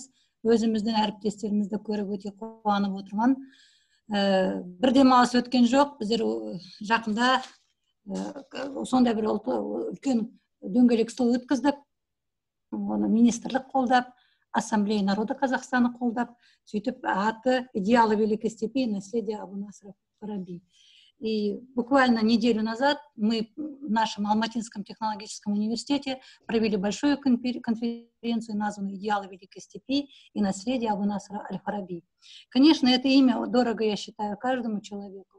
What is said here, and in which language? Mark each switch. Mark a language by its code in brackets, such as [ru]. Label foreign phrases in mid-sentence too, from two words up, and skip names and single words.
[kk] Өзіміздің әріптестерімізді көріп өте қуанып отырмын. Бір демалыс өткен жоқ. Біздер жақында сондай бір үлкен дөңгелек стол өткіздік. Оны министрлік қолдап, Ассамблея народа Казахстана қолдап, сөйтіп аты «Идеалы великой степи. [ru] Наследие Абу Насра Фараби». И буквально неделю назад мы в нашем Алматинском технологическом университете провели большую конференцию, названную «Идеалы Великой Степи и наследие Абу Насра Аль-Фараби». Конечно, это имя дорого, я считаю, каждому человеку.